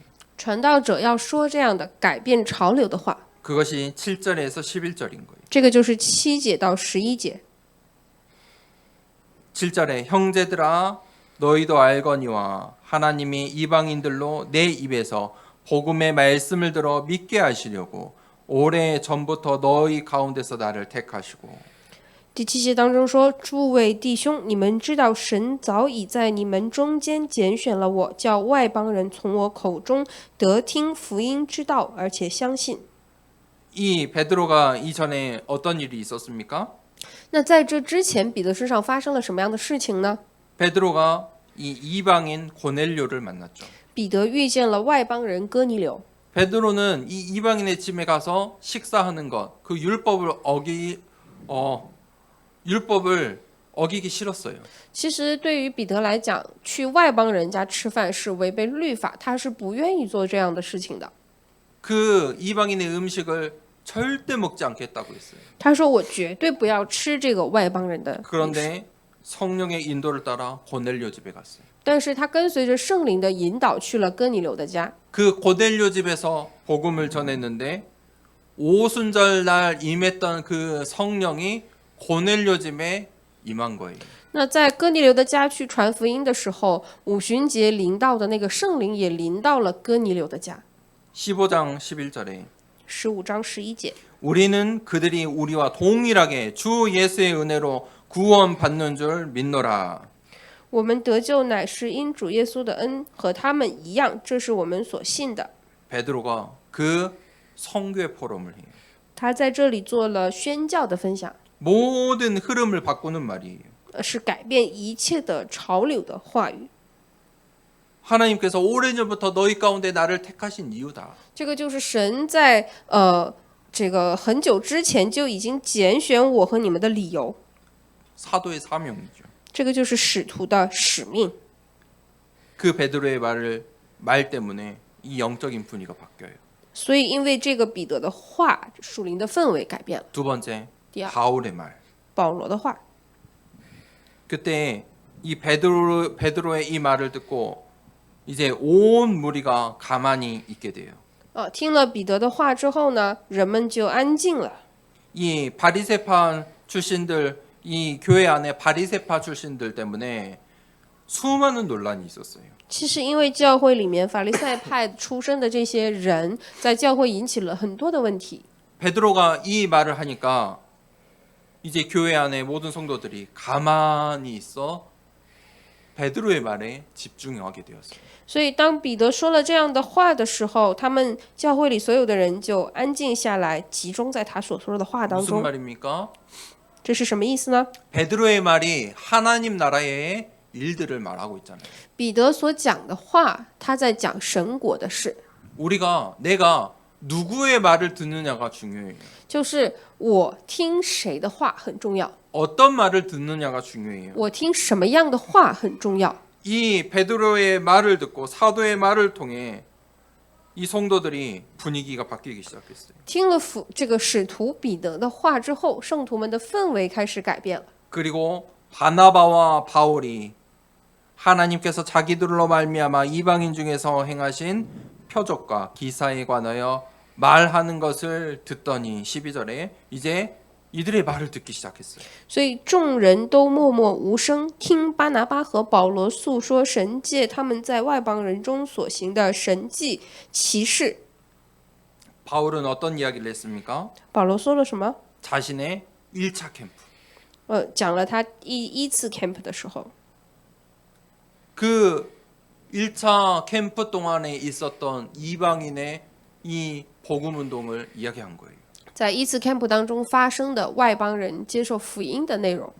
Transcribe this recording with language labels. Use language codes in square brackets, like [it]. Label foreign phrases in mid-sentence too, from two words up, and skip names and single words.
[zh] 传道者要说这样的改变潮流的话， [ko] 그것이 7절에서 11절인 거예요. [zh] 这个就是7节到11节。 [ko] 7절에 형제들아 너희도 알거니와 하나님이 이방인들로 내 입에서 복음의 말씀을 들어 믿게 하시려고 오래 전부터 너희 가운데서 나를 택하시고 [zh] 第7节当中说：“诸位弟兄，你们知道神早已在你们中间拣选了我，叫外邦人从我口中得听福音之道，而且相信。” [ko] 이 베드로가 이전에 어떤 일이 있었습니까? [zh] 那在这之前，彼得身上发生了什么样的事情呢？ [ko] 베드로가 이 이방인 고넬료를 만났죠. [zh] 彼得遇见了外邦人哥尼流。 [ko] 베드로는 이 이방인의 집에 가서 식사하는 것, 그 율법을 어기기 싫었어요. [zh] 其实对于彼得来讲，去外邦人家吃饭是违背律法，他是不愿意做这样的事情的。 [ko] 그 이방인의 음식을 절대 먹지 않겠다고 했어요. [zh] 他说：“我绝对不要吃这个外邦人的饮食。” [ko] 그런데 성령의 인도를 따라 고넬료 집에 갔어요. [zh] 但是他跟随着圣灵的引导去了哥尼流的家。 [ko] 그 고넬료 집에서 복음을 전했는데 오순절 날 임했던 그 성령이 고넬료 집에 임한 거예요. [zh] 那在哥尼流的家去传福音的时候，五旬节临到的那个圣灵也临到了哥尼流的家。 [ko] 15장 11절에 [zh] 15 章11节， [ko] 우리는 그들이 우리와 동일하게 주 예수의 은혜로 구원받는 줄 믿노라. [zh] 我们得救乃是因主耶稣的恩，和他们一样，这是我们所信的。 [ko] 베드로가 그 성교의 포럼을 해요. [zh] 他在这里做了宣教的分享， [ko] 모든 흐름을 바꾸는 말이에요. [zh] 是改变一切的潮流的话语。 [ko] 하나님께서 오래전부터 너희 가운데 나를 택하신 이유다. [zh] 这个就是神在这个很久之前就已经拣选我和你们的理由。 [ko] 사도의 사명이죠. [zh] 这个就是使徒的使命。 [ko] 그 베드로의 말 때문에 이 영적인 분위기가 바뀌어요. [zh] 所以，因为这个彼得的话，属灵的氛围改变了。 [ko] 두 번째, 야. 바울의 말. [zh] 保罗的话， [ko] 그때 이 베드로의 이 말을 듣고 이제 온 무리가 가만히 있게 돼요. [zh] 听了彼得的话之后呢，人们就安静了。 [ko] 이 바리새파 출신들, 이 교회 안에 바리새파 출신들 때문에 수많은 논란이 있었어요. [zh] 其实，因为教会里面法利赛派出身的这些人，在教会引起了很多的问题。 [ko] 베드로가 이 말을 하니까 이제 교회 안에 모든 성도들이 가만히 있어 베드로의 말에 집중하게 되었어요. [zh] 所以，当彼得说了这样的话的时候，他们教会里所有的人就安静下来，集中在他所说的话当 [ko] 무슨 [zh] 中。 [ko] 말입니까? [zh] 这是什么意思呢？ [ko] 베드로의 말이 하나님 나라의 일들을 말하고 있잖아요. [zh] 彼得所讲的话，他在讲神国的事， [ko] 내가 누구의 말을 듣느냐가 중요해요. [zh] 就是我听谁的话很重要， [ko] 어떤 말을 듣느냐가 중요해요. [zh] 我听什么样的话很重要。 [ko] 이 베드로의 말을 듣고 사도의 말을 통해 이 성도들이 분위기가 바뀌기 시작했어요. [zh] 听了这个使徒彼得的话之后，圣徒们的氛围开始改变了。 [ko] 그리고 바나바와 바울이 하나님께서 자기들로 말미암아 이방인 중에서 행하신 표적과 기사에 관하여 말하는 것을 듣더니 12절에 이제 이들의 말을 듣기 시작했어요. [zh] 所以众人都默默无声，听巴拿巴和保罗诉说神借他们在外邦人中所行的神迹奇事。 [ko] 바울은 어떤 이야기를 했습니까? [zh] 保罗说了什么？ [ko] 자신의 1차 캠프. [zh] 讲了他一次 camp 的时候， [ko] 그 1차 캠프 동안에 있었던 이방인의 이 복음 운동을 이야기한 거예요. [zh] 在一次 camp 当中发生的外邦人接受福音的内容。